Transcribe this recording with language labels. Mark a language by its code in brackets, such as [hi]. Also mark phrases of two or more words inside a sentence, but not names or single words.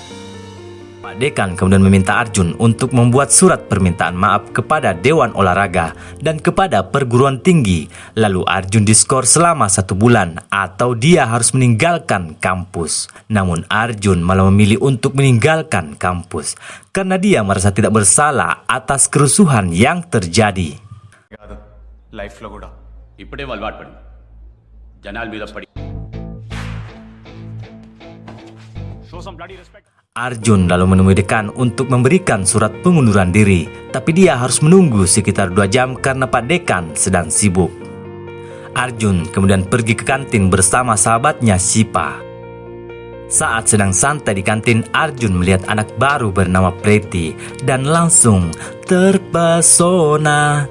[id] Pak Dekan kemudian meminta Arjun untuk membuat surat permintaan maaf kepada Dewan Olahraga dan kepada perguruan tinggi. Lalu Arjun diskor selama 1 bulan atau dia harus meninggalkan kampus. Namun Arjun malah memilih untuk meninggalkan kampus karena dia merasa tidak bersalah atas kerusuhan yang terjadi. [te] Life లో కూడా. ఇప్పుడే అలవాటు పడి జనాల మీద పడి [en] show some bloody respect. [id] Arjun lalu menemui dekan untuk memberikan surat pengunduran diri, tapi dia harus menunggu sekitar 2 jam karena Pak Dekan sedang sibuk. Arjun kemudian pergi ke kantin bersama sahabatnya Sipa. Saat sedang santai di kantin, Arjun melihat anak baru bernama Pretty dan langsung terpesona.